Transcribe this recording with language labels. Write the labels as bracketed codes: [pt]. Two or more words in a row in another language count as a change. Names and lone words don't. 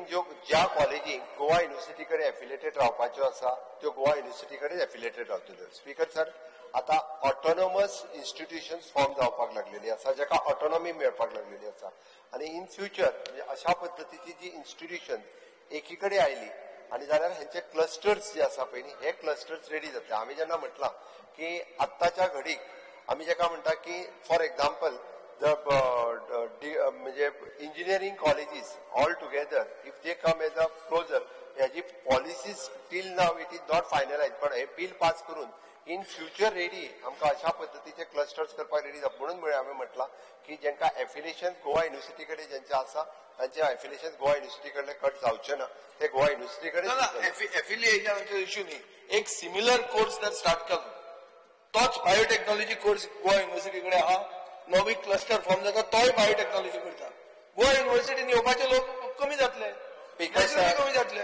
[kok] ज्या कॉलेजीक गोवा युनिव्हर्सिटी कडेन एफिलेटेड रावपाच्यो आसा त्यो गोवा युनिव्हर्सिटी कडेन एफिलेटेड रावतल्यो स्पीकर सर आता [en] autonomous institutions form [kok] जावपाक लागलेली आसा जाका ऑटोनॉमी मेळपाक लागलेली आसा आनी [en] in future [kok] म्हणजे अशा पद्दतीची जी इन्स्टिट्यूशन एकी कडेन आयली आणि जाल्यार हेंचे क्लस्टर्स जे आसा पळय न्ही हे क्लस्टर्स रेडी जातले आमी जेन्ना म्हटलां की आत्ताच्या घडीक आमी जाका म्हणटा की [en] for example [kok] म्हणजे [en] engineering colleges all together if they come as a closure [kok] ह्याची [en] policies till now it is not finalised [kok] पण हे बिल पास करून [en] in future [kok] रेडी आमकां अशा पद्दतीचे क्लस्टर्स करपाक रेडी जाता म्हणून आमी म्हटलां की जेंका एफिलिएशन गोवा युनिव्हर्सिटी कडेन जेंचे आसा तांचे एफिलिएशन गोवा युनिव्हर्सिटी कडले कट जावचे ना ते गोवा युनिव्हर्सिटी कडेन एफिलिएशनाचो इश्यू न्ही एक [en] similar course [kok] जर स्टार्ट केलो तोच [en] biotechnology course [kok] गोवा युनिव्हर्सिटी कडेन आहा नवी [en] cluster form [kok] जाता तोय बायोटेक्नॉलॉजी करता गोवा युनिव्हर्सिटीन येवपाचे लोक कमी जातले कमी जातले